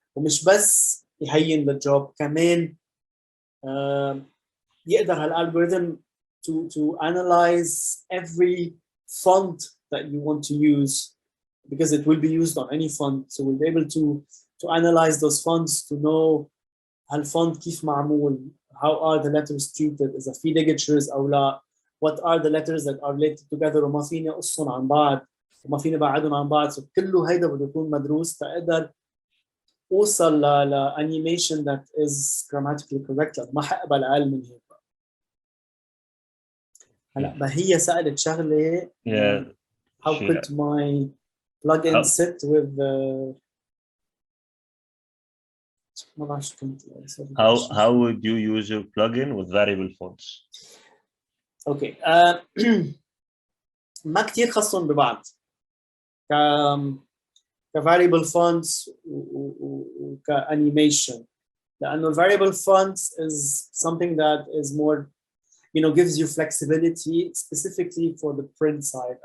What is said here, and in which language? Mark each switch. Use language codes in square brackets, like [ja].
[ar] ومش بس يهين [en] the job, [ar] كمان يقدر هالalgorithm [en] to analyze every font that you want to use, because it will be used on any font. So we'll be able to analyze those fonts to know [ar] هالfont كيف معمول, [en] how are the letters treated, [ar] إذا في [en] ligatures [ar] أو لا, [en] what are the letters that are related together [ar] وما فيني أقصهم عن بعض [en] وما فيني بعدهم عن بعض. [ar] So كله هيدا بده يكون مدروس تقدر أوصل ل [en] animation that is grammatically correct. [ar] ما حقبل أقل من هيك. هلا بهي سألت شغلة [en] Yeah. how could my plugin sit with [ar] ما بعرف شو كنت [en] how would you use your plugin with variable fonts? [ar] اوكي ما كثير خصهم ببعض كفاريبل fonts وكانيميشن لانه [en] variable fonts is something that is more gives you flexibility specifically for the print side.